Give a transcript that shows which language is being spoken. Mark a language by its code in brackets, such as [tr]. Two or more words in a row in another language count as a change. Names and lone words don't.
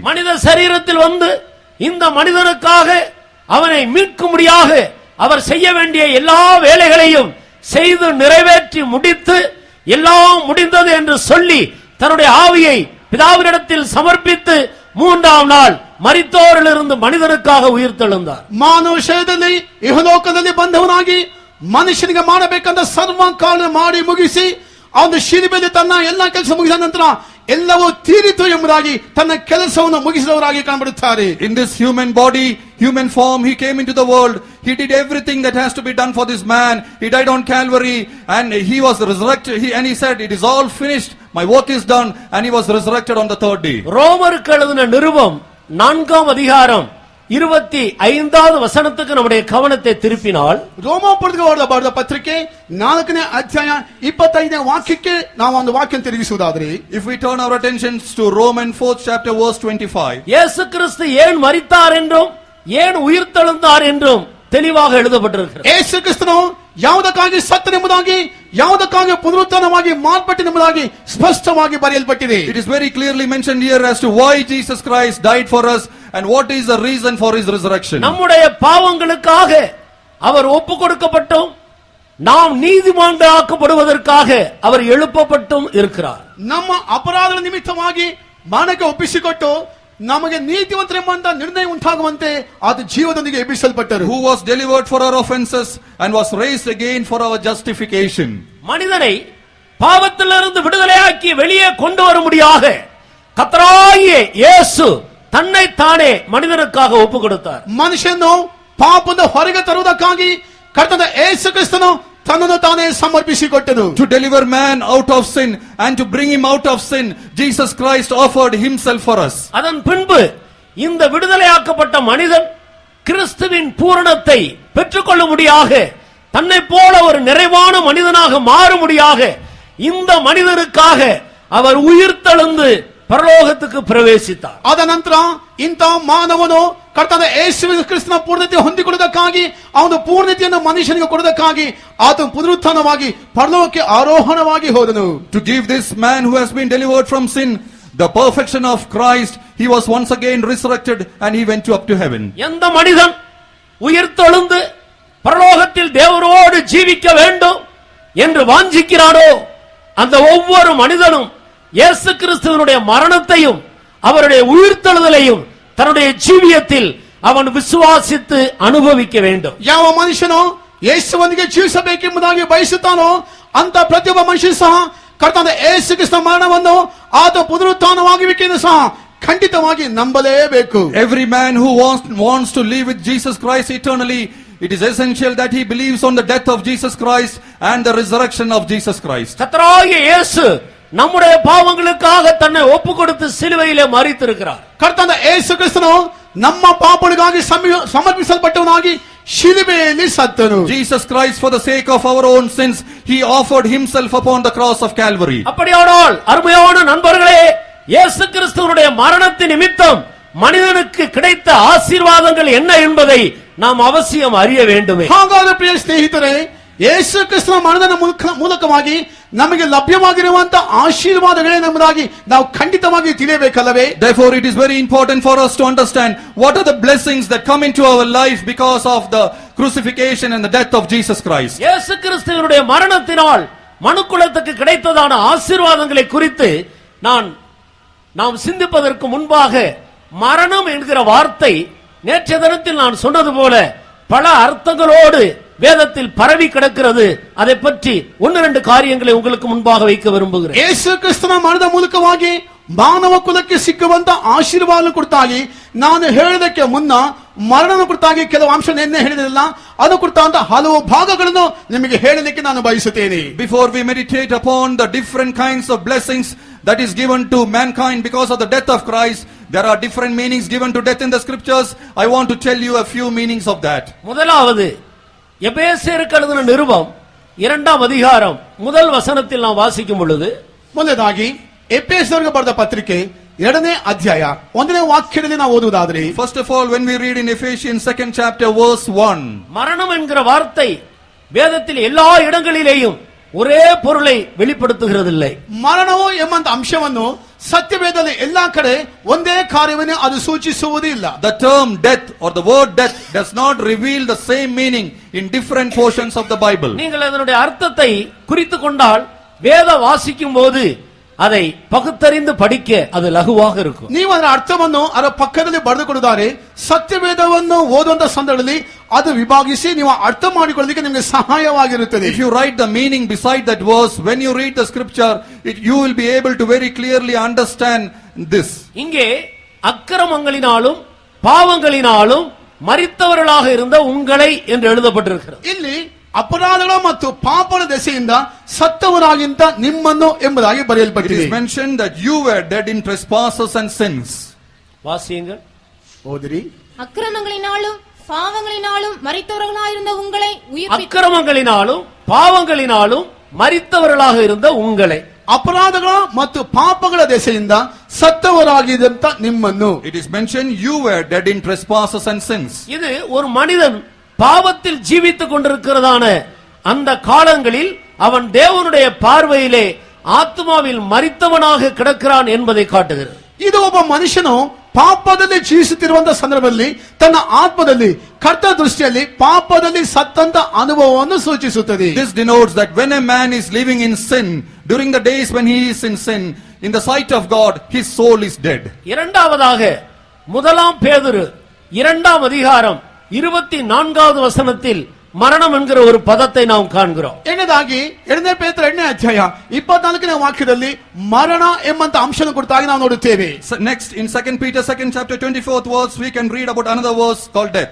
[ta] மனித சரீரத்தில் வந்து இந்த மனிதனுக்காக அவனை மீட்கும்படியாக அவர் செய்ய வேண்டிய எல்லா வேலைகளையும் செய்து நிறைவேற்றி முடித்து எல்லாம் முடிந்தது என்று சொல்லி தன்னுடைய ஆவியை பிதாவினிடத்தில் சமர்ப்பித்து மூன்றாம் நாள் மரித்தோரிலிருந்து மனிதனுக்காக உயிர்த்தெழுந்தார். [kn] ಮಾನವ ಶರೀರದಲ್ಲಿ ಇಹಲೋಕದಲ್ಲಿ ಬಂದವನಾಗಿ ಮನುಷ್ಯನಿಗೆ ಮಾಡಬೇಕಂತ ಸರ್ವ ಕಾಲ ಮಾಡಿ ಮುಗಿಸಿ ಅವನು ಶಿಲುಬೆಯಲ್ಲಿ ತನ್ನ ಎಲ್ಲ ಕೆಲಸ ಮುಗಿದ ನಂತರ ಎಲ್ಲವೂ ತೀರಿತು ಎಂಬುದಾಗಿ ತನ್ನ ಕೆಲಸವನ್ನು ಮುಗಿಸಿದವರಾಗಿ ಕಾಣಬರುತ್ತಾರೆ. [en] In this human body, human form, he came into the world. He did everything that has to be done for this man. He died on Calvary and he was resurrected. And he said, "It is all finished. My work is done." And he was resurrected on the third day. [ta] ரோமருக்கு எழுதின நிருபம் 4ஆம் அதிகாரம் 25வது வசனத்துக்கு நம்முடைய கவனத்தை திருப்பினால், [kn] ರೋಮಾಪುರಕ್ಕೆ ಬರೆದ ಪತ್ರಿಕೆ 4ನೇ ಅಧ್ಯಾಯ 25ನೇ ವಾಕ್ಯಕ್ಕೆ ನಾವು ಒಂದು ವಾಕ್ಯ ತಿರುಗಿಸುವುದಾದರೆ, [en] If we turn our attentions to Romans 4th chapter verse 25. [ta] இயேசு கிறிஸ்து ஏன் மரித்தார் என்றும் ஏன் உயிர்த்தெழுந்தார் என்றும் தெளிவாக எழுதப்பட்டிருக்கிறது. [kn] ಯೇಸು ಕ್ರಿಸ್ತನು ಯಾವುದಕ್ಕಾಗಿ ಸತ್ತನೆಂಬುದಾಗಿ ಯಾವುದಕ್ಕಾಗಿ ಪುನರುತ್ಥಾನವಾಗಿ ಮಾರ್ಪಟ್ಟನೆಂಬುದಾಗಿ ಸ್ಪಷ್ಟವಾಗಿ ಬರೆಯಲ್ಪಟ್ಟಿದೆ. [en] It is very clearly mentioned here as to why Jesus Christ died for us and what is the reason for his resurrection. [ta] நம்முடைய பாவங்களுக்காக அவர் ஒப்பு கொடுக்கப்பட்டும் நாம் நீதிமான்களாக்கப்படுவதற்காக அவர் எழுப்பப்பட்டும் இருக்கிறார். [kn] ನಮ್ಮ ಅಪರಾಧಗಳ ನಿಮಿತ್ತವಾಗಿ ಮರಣಕ್ಕೆ ಒಪ್ಪಿಸಿಕೊಟ್ಟು ನಮಗೆ ನೀತಿವಂತರೆಂಬಂತ ನಿರ್ಣಯ ಉಂಟಾಗುವಂತೆ ಆತ ಜೀವದೊಂದಿಗೆ ಎಬ್ಬಿಸಲ್ಪಟ್ಟರು. [en] Who was delivered for our offenses and was raised again for our justification. [ta] மனிதனை பாவத்திலிருந்து விடுதலையாக்கி வெளியே கொண்டு வரும்படியாக கர்த்தராகிய இயேசு தன்னை தானே மனிதனுக்காக ஒப்பு கொடுத்தார். [kn] ಮನುಷ್ಯನು ಪಾಪದ ಹೊರಗೆ ತರುವುದಕ್ಕಾಗಿ ಕರ್ತನ ಯೇಸು ಕ್ರಿಸ್ತನು ತನ್ನನ್ನು ತಾನೇ ಸಮರ್ಪಿಸಿಕೊಟ್ಟನು. [en] To deliver man out of sin and to bring him out of sin, Jesus Christ offered himself for us. [ta] அதன் பின்பு இந்த விடுதலையாக்கப்பட்ட மனிதன் கிறிஸ்துவின் பூரணத்தை பெற்றுக்கொள்ளும்படியாக தன்னை போல ஒரு நிறைவான மனிதனாக மாறும்படியாக இந்த மனிதனுக்காக அவர் உயிர்த்தெழுந்து [kn] ಪರಲೋಕಕ್ಕೆ ಪ್ರವೇಶಿಸಿದ. ಆದ ನಂತರ ಇಂಥ ಮಾನವನು ಕರ್ತನ ಯೇಸು ಕ್ರಿಸ್ತನ ಪೂರ್ಣತೆ ಹೊಂದಿಕೊಳ್ಳುವುದಕ್ಕಾಗಿ ಅವನ ಪೂರ್ಣತೆಯನ್ನು ಮನುಷ್ಯನಿಗೆ ಕೊಡುವುದಕ್ಕಾಗಿ ಆತನು ಪುನರುತ್ಥಾನವಾಗಿ ಪರಲೋಕಕ್ಕೆ ಆರೋಹಣವಾಗಿ ಹೋದನು. [en] To give this man who has been delivered from sin the perfection of Christ, he was once again resurrected and he went up to heaven. [ta] எந்த மனிதன் உயிர்த்தெழுந்து பரலோகத்தில் தேவரோடு ஜீவிக்க வேண்டும் என்று வாஞ்சிக்கிறானோ அந்த ஒவ்வொரு மனிதனும் இயேசு கிறிஸ்துவினுடைய மரணத்தையும் அவருடைய உயிர்த்தெழுதலையும் தன்னுடைய ஜீவியத்தில் [kn] ಅವನು ವಿಶ್ವಾಸಿத்து ಅನುಭವಿக்க [ta] வேண்டும். [kn] ಯಾವ ಮನುಷ್ಯನು ಯೇಸುವನಿಗೆ ಜೀವಿಸಬೇಕೆಂಬುದಾಗಿ ಬಯಸುತ್ತಾನೋ ಅಂತ ಪ್ರತಿಯೊಬ್ಬ ಮನುಷ್ಯ ಸಹ ಕರ್ತನ ಯೇಸು ಕ್ರಿಸ್ತನ ಮರಣವನ್ನು ಆತ ಪುನರುತ್ಥಾನವಾಗುವಿಕೆಯನ್ನು ಸಹ ಖಂಡಿತವಾಗಿ ನಂಬಲೇಬೇಕು. [en] Every man who wants to live with Jesus Christ eternally, it is essential that he believes on the death of Jesus Christ and the resurrection of Jesus Christ. [ta] கர்த்தராகிய இயேசு நம்முடைய பாவங்களுக்காக தன்னை ஒப்பு கொடுத்து சிலுவையிலே மரித்திருக்கிறார். [kn] ಕರ್ತನಾದ ಯೇಸು ಕ್ರಿಸ್ತನು ನಮ್ಮ ಪಾಪಗಳಿಗಾಗಿ ಸಮರ್ಪಿಸಲ್ಪಟ್ಟವನಾಗಿ ಶಿಲುಬೆಯಲ್ಲಿ ಸತ್ತನು. [en] Jesus Christ, for the sake of our own sins, he offered himself upon the cross of Calvary. [ta] அப்படியானால் அருமையான நண்பர்களே, இயேசு கிறிஸ்துவினுடைய மரணத்தின் நிமித்தம் மனிதனுக்கு கிடைத்த ஆசீர்வாதங்கள் என்ன என்பதை நாம் அவசியம் அறிய வேண்டுமே. [kn] ಹಾಗಾದರೆ ಪ್ರಿಯ ಸ್ನೇಹಿತರೆ, ಯೇಸು ಕ್ರಿಸ್ತನ ಮರಣದ ಮೂಲಕವಾಗಿ ನಮಗೆ ಲಭ್ಯವಾಗಿರುವಂತಹ ಆಶೀರ್ವಾದಗಳೇನೆಂಬುದಾಗಿ ನಾವು ಖಂಡಿತವಾಗಿ ತಿಳಿಯಬೇಕಲ್ಲವೇ? [en] Therefore it is very important for us to understand what are the blessings that come into our life because of the crucifixion and the death of Jesus Christ. [ta] இயேசு கிறிஸ்துவினுடைய மரணத்தினால் மனுக்குலத்துக்கு கிடைத்ததான ஆசீர்வாதங்களை குறித்து நாம் சிந்திப்பதற்கு முன்பாக மரணம் என்கிற வார்த்தை நேற்றைய தினத்தில் நான் சொன்னது போல பல அர்த்தங்களோடு வேதத்தில் பரவி கிடக்கிறது. அதை பற்றி ஒன்று ரெண்டு காரியங்களை உங்களுக்கு முன்பாக வைக்க விரும்புகிறேன். [kn] ಯೇಸು ಕ್ರಿಸ್ತನ ಮರಣದ ಮೂಲಕವಾಗಿ ಮಾನವ ಕುಲಕ್ಕೆ ಸಿಕ್ಕುವಂತ ಆಶೀರ್ವಾದ ಕುರಿತಾಗಿ ನಾನು ಹೇಳೋದಕ್ಕೆ ಮುನ್ನ ಮರಣದ ಕುರಿತಾಗಿ ಕೆಲವು ಅಂಶ ನಿನ್ನೆ ಹೇಳಿದಿಲ್ಲ, ಅದು ಕುರಿತಾದ ಹಲವು ಭಾಗಗಳನ್ನು ನಿಮಗೆ ಹೇಳಲಿಕ್ಕೆ ನಾನು ಬಯಸುತ್ತೇನೆ. [en] Before we meditate upon the different kinds of blessings that is given to mankind because of the death of Christ, there are different meanings given to death in the scriptures. I want to tell you a few meanings of that. [ta] முதலாவது, எபேசியருக்கு எழுதின நிருபம் 2ஆம் அதிகாரம் முதல் வசனத்தில் நாம் வாசிக்கும் பொழுது, [kn] ಮೊದಲನೇದಾಗಿ ಎಫೆಸರಿಗೆ ಬರೆದ ಪತ್ರಿಕೆ 2ನೇ ಅಧ್ಯಾಯ 1ನೇ ವಾಕ್ಯದಲ್ಲಿ ನಾವು ಓದುವುದಾದರೆ, [en] First of all, when we read in Ephesians 2nd chapter verse 1, [ta] மரணம் என்கிற வார்த்தை வேதத்தில் எல்லா இடங்களிலேயும் ஒரே பொருளை வெளிப்படுத்துகிறதில்லை. [kn] ಮರಣವು ಎಂಬಂತ ಅಂಶವನ್ನು ಸತ್ಯವೇದದಲ್ಲಿ ಎಲ್ಲಾ ಕಡೆ ಒಂದೇ ಕಾರ್ಯವನ್ನು ಅದು ಸೂಚಿಸುವುದಿಲ್ಲ. [en] the term death or the word death does not reveal the same meaning in different portions of the Bible. [ta] நீங்கள் அதனுடைய அர்த்தத்தை குறித்துக் கொண்டால் வேத வாசிக்கும் போது அதை பகுத்தறிந்து படிக்க அது லகுவாக இருக்கும். [kn] ನೀವು ಅದರ ಅರ್ಥವನ್ನು ಅದರ ಪಕ್ಕದಲ್ಲಿ ಬರೆದುಕೊಡುತ್ತಾರೆ. ಸತ್ಯವೇದವನ್ನು ಓದುವಂತ ಸಂದರ್ಭದಲ್ಲಿ ಅದು ವಿಭಾಗಿಸಿ ನೀವು ಅರ್ಥ ಮಾಡಿಕೊಳ್ಳಲಿಕ್ಕೆ ನಿಮಗೆ ಸಹಾಯವಾಗಿರುತ್ತದೆ. [en] If you write the meaning beside that verse, when you read the scripture, you will be able to very clearly understand this. [ta] இங்கே அக்கிரமங்களினாலும் பாவங்களினாலும் மரித்தவர்களாக இருந்த உங்களை என்று எழுதப்பட்டிருக்கிறது. [kn] ಇಲ್ಲಿ ಅಪರಾಧಗಳು ಮತ್ತು ಪಾಪದ ದೆಸೆಯಿಂದ ಸತ್ತವರಾಗಿಂತ ನಿಮ್ಮನ್ನು ಎಂಬುದಾಗಿ [en] It [kn] ಬರೆಯಲ್ಪಟ್ಟಿದೆ. [en] is mentioned that you were dead in trespasses and sins. [ta] வாசியுங்கள். [kn] ಓದಿರಿ. [ta] அக்கிரமங்களினாலும் பாவங்களினாலும் மரித்தவர்களாயிருந்த உங்களை உயிர்ப்பித்து அக்கிரமங்களினாலும் பாவங்களினாலும் மரித்தவர்களாக இருந்த உங்களை, [kn] ಅಪರಾಧಗಳ ಮತ್ತು ಪಾಪಗಳ ದೆಸೆಯಿಂದ ಸತ್ತವರಾಗಿದ್ದಂತ ನಿಮ್ಮನ್ನು. [en] It is mentioned you were dead in trespasses and sins. [ta] இது ஒரு மனிதன் பாவத்தில் ஜீவித்துக் கொண்டிருக்கிறதான அந்த காலங்களில் அவன் தேவனுடைய பார்வையிலே ஆத்மாவில் மரித்தவனாக கிடக்கிறான் என்பதை காட்டுகிறது. [kn] ಇದು ಒಬ್ಬ ಮನುಷ್ಯನು ಪಾಪದಲ್ಲಿ ಜೀವಿಸುತ್ತಿರುವಂತಹ ಸಂದರ್ಭದಲ್ಲಿ ತನ್ನ ಆತ್ಮದಲ್ಲಿ ಕರ್ತ ದೃಷ್ಟಿಯಲ್ಲಿ ಪಾಪದಲ್ಲಿ ಸತ್ತಂತ ಅನುಭವವನ್ನು ಸೂಚಿಸುತ್ತದೆ. [en] This denotes that when a man is living in sin, during the days when he is in sin, in the sight of God, his soul is dead. [ta] இரண்டாவதாக, முதலாம் பேதுரு 2ஆம் அதிகாரம் 24வது வசனத்தில் மரணம் என்கிற ஒரு பதத்தை நாம் காண்கிறோம். [kn] ಎರಡನೇದಾಗಿ 2ನೇ ಪೇತ್ರ 2ನೇ ಅಧ್ಯಾಯ 24ನೇ ವಾಕ್ಯದಲ್ಲಿ ಮರಣ ಎಂಬಂತ ಅಂಶದ ಕುರಿತಾಗಿ ನಾವು ನೋಡುತ್ತೇವೆ. [en] So next, in 2 Peter 2nd chapter 24th verse, we can read about another verse called death.